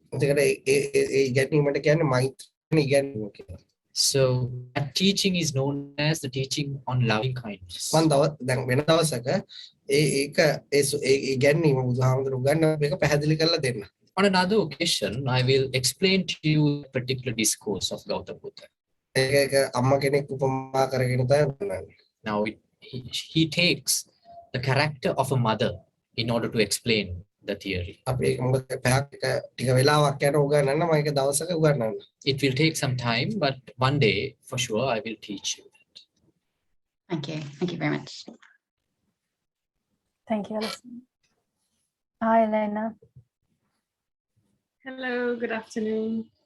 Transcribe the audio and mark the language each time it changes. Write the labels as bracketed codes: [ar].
[si] ඒකට ඒ ඉගැන්වීමට කියන්නේ මෛත්‍රී ඉගැන්වීම කියලා. [en] So that teaching is known as the teaching on loving kindness. [si] මම දැන් වෙන දවසක ඒක ඉගැන්වීම බුදුහාමුදුරුවෝ උගන්වන එක පැහැදිලි කරලා දෙන්න. [en] On another occasion, I will explain to you a particular discourse of Gautama Buddha. [si] ඒක අම්මා කෙනෙක් උපමා කරගෙන තමයි උගන්වන්නේ. [en] Now he takes the character of a mother in order to explain the theory. [si] අපි ඒක මොකද පැයක් ටික වෙලාවක් යන උගන්වන්න මම ඒක දවසක උගන්වන්න. [en] It will take some time, but one day for sure I will teach you that. Thank you. Thank you very much. Thank you, Alison. Hi, Elena. Hello, good afternoon.